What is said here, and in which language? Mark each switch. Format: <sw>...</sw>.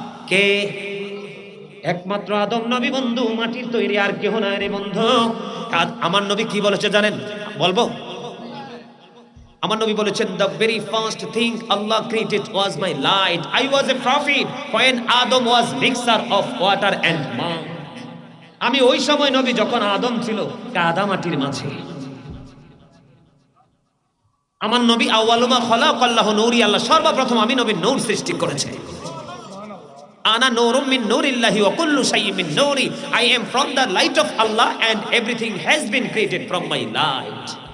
<bn>কে? একমাত্র আদম নবী বন্ধু, মাটির তৈরি, আর কেউ না রে বন্ধু। আমার নবী কি বলেছে জানেন? বলবো? আমার নবী বলেছেন</bn> <en>the very first thing Allah created was my light. I was a prophet when Adam was mixture of water and mud.</en> <bn>আমি ওই সময় নবী যখন আদম ছিল কাদা মাটির মাঝে। আমার নবী</bn> <ar>আউয়ালুমা খালাকাল্লাহু নূরি,</ar> <bn>আল্লাহ সর্বপ্রথম আমি নবীর নূর সৃষ্টি করেছে।</bn> <ar>আনা নূরুম মিন নূরিল্লাহি ওয়া কুল্লু শাইইন মিন নূরি।</ar> <en>I am from the light of Allah and everything has been created from my light.</en>